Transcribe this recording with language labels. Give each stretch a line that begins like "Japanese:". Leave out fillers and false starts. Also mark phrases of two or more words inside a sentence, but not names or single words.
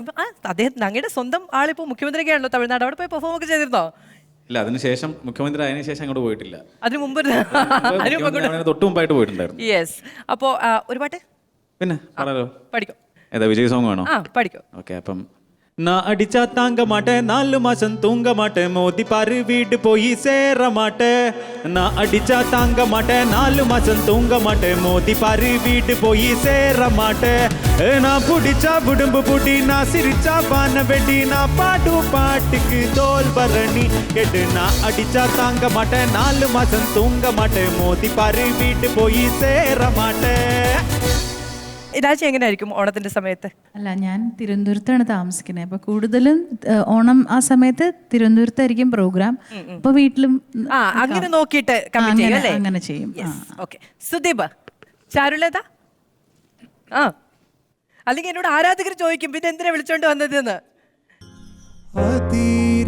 Malayalam: അദ്ദേഹം ഞങ്ങളുടെ സ്വന്തം ആളിപ്പോ മുഖ്യമന്ത്രിയൊക്കെയാണല്ലോ തമിഴ്നാട്. അവിടെ പോയി പെർഫോം ഒക്കെ ചെയ്തിരുന്നോ? ഇല്ല, അതിനുശേഷം മുഖ്യമന്ത്രി അതിന് ശേഷം അങ്ങോട്ട് പോയിട്ടില്ല. അതിനു മുമ്പ് തൊട്ട് മുമ്പായിട്ട് പോയിട്ടുണ്ടായിരുന്നു. യെസ്. അപ്പോ ഒരു പാട്ട് പിന്നെ പാടാലോ? പഠിക്കോ? ഏതാ, വിജയ് സോങ് വേണോ? പഠിക്കോ. ഓക്കെ.
Tamil: അപ്പം நான் அடிச்சா தாங்க மாட்டேன், 4 மாசம் தூங்க மாட்டேன், மோதி பாரு வீடு போய் சேர மாட்டேன். நான் அடிச்சா தாங்க மாட்டேன், 4 மாசம் தூங்க மாட்டேன், மோதி பாரு வீடு போய் சேர மாட்டேன். நான் புடிச்சா புடும்பு புடி, நான் சிரிச்சா பான வெடி, நான் பாடும் பாட்டுக்கு தோல் பரணி கேட்டு. நான் அடிச்சா தாங்க மாட்டேன், 4 மாசம் தூங்க மாட்டேன், மோதி பாரு வீடு போய் சேர மாட்டேன்.
Malayalam: രാജി എങ്ങനെയായിരിക്കും ഓണത്തിന്റെ സമയത്ത്? അല്ല, ഞാൻ തിരുവനന്തപുരത്താണ് താമസിക്കുന്നത്. അപ്പൊ കൂടുതലും ഓണം ആ സമയത്ത് തിരുവനന്തപുരത്തായിരിക്കും പ്രോഗ്രാം. അപ്പൊ വീട്ടിലും അങ്ങനെ നോക്കിയിട്ട് അങ്ങനെ ചെയ്യും. ഓക്കെ. സുദീപ്, ചാരുലത, അല്ലെങ്കിൽ എന്നോട് ആരാധകർ ചോദിക്കും പിന്നെ എന്തിനാ വിളിച്ചോണ്ട് വന്നതെന്ന്.